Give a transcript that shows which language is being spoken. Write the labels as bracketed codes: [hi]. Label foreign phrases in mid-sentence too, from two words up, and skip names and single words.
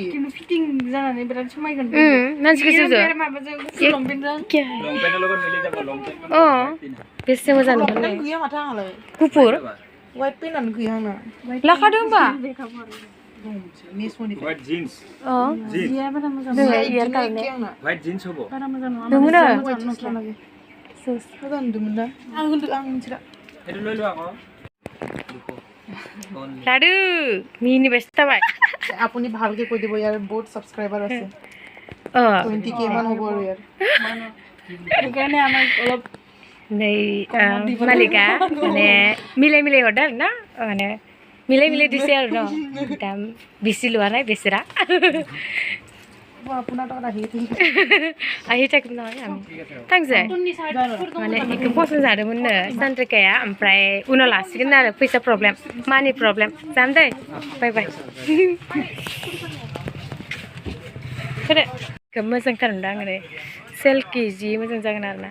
[brx] किन्तु फिटिं जानानै बिराद समायगोन मानसिखौ बेसे मोजां नुगोन गैया माथो आंहालाय गुफुर वाइट पेनानो गैया आंना लाखादों होमबा [en] White jeans. [brx] जिया बारा मोजां [en] White jeans [brx] होबो बारा मोजां नङा नोंना मोजां नुदोंमोन ना आं मिथिला एदो लइलो आको लादु मिनि बेस्ट जाबाय [as] আপুনি ভালকে কৈ দিব ইয়াৰ বহুত সাবস্ক্রাইবার আছে 20k মান হ'ব আৰু ইয়াৰ সেইকাৰণে আমাক অলপ [brx] नै मालिका माने मिलाय हरदों आरो ना माने मिलाय दिसे आरो न दाम बेसि लुआ नाय बेसेरा [as] আপোনাৰ তাত আহি ahi থাকিম নহয় আমি [brx] थांसै माने इखौ पसन्द जादोंमोननो सानद्रिकाया ओमफ्राय उनाव लासिगोन आरो फैसा प्रब्लेम मानि प्रब्लेम जाम दे बाय बाय फोरे मोजांथार मोनदों आङो सेलखि जि मोजां जागोन आरोना